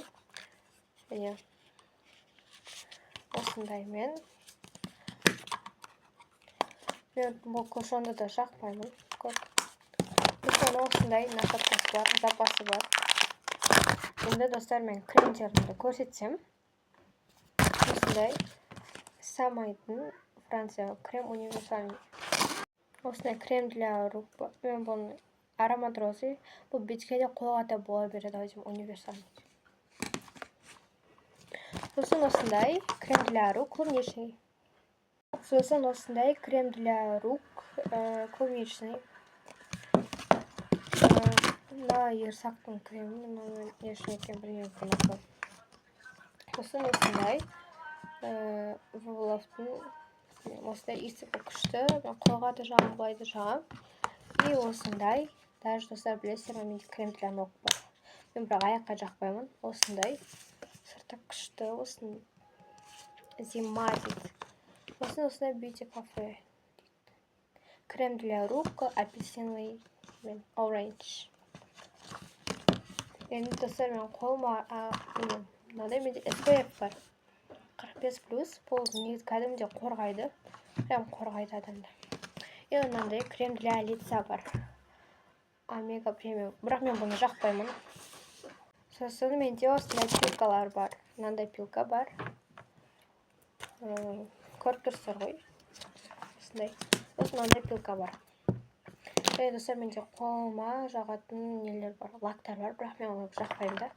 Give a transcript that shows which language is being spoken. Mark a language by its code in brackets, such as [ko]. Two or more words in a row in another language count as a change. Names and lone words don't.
[kk] Және осындай мен бұл кушонды да жақпаймын. Кушоны осындай насадкасы бар, запасы бар. Енді достар, мен кремдерімді көрсетсем. Осындай Самайдың Франция [ru] крем универсальный. [kk] Осындай [ru] крем для рук. [kk] Мен бұл [ru] аромат розы. [kk] Бұл бетке де қолға да бола береді, универсальный. Сосын осындай [ru] крем для рук клубничный. [kk] Сосын осындай [ru] крем для рук клубничный. [kk] Мына ерсақтың кремі, мен ешін екен білмеймін. Сосын осындай Вовловтың осындай иісі күшті. Мен қолға да жағамын, былай да жағамын. И осындай. Даже достар, білесіздер ме, менде [ru] крем для ног [kk] бар. Мен бірақ аяққа жақпаймын. Осындай. Сырты күшті. Осыны зима дейді. Осындай beauty кафе. [ru] Крем для рук апельсиновый [kk] мен оранж. Енді достар, мен қолыма мынандай менде SPF бар. 45+, бұл негізі кәдімгідей қорғайды. Прям қорғайды адамды. И мынандай [ru] крем для лица [kk] бар. Омега премиум. Бірақ мен бұны жақпаймын. Сосын менде осындай пилкалар бар. Мынандай пилка бар. Көріп тұрсыздар ғой. Осындай пилка бар. Және достар, менде қолыма жағатын нелер бар, лактар бар, бірақ мен оны жақпаймын да.